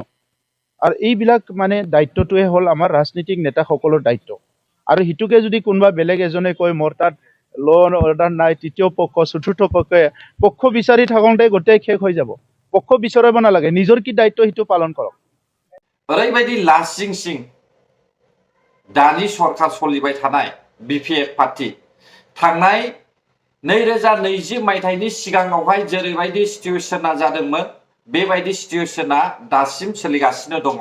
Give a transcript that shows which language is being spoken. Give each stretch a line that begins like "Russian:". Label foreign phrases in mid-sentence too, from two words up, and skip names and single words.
Assamese: আৰু এইবিলাক মানে দায়িত্বটোৱে হ'ল আমাৰ ৰাজনীতিক নেতাসকলৰ দায়িত্ব। আৰু সিটোকে যদি কোনোবা বেলেগ এজনে কয় মোৰ তাত
English: law and order
Assamese: নাই, তৃতীয় পক্ষ চতুৰ্থ পক্ষ বিচাৰি থাকোঁতে গোটেই শেষ হৈ যাব। পক্ষ বিচাৰিব নালাগে, নিজৰ কি দায়িত্ব সেইটো পালন কৰক।
Bodo: ओरैबायदि लासिं सिं दानि सरकार सोलिबाय थानाय बिपिएफ पार्टी थांनाय 2020 मायथाइनि सिगाङावहाय जेरैबायदि सिचुएशना जादोंमोन बेबायदि सिचुएशना दासिम सोलिगासिनो दङ।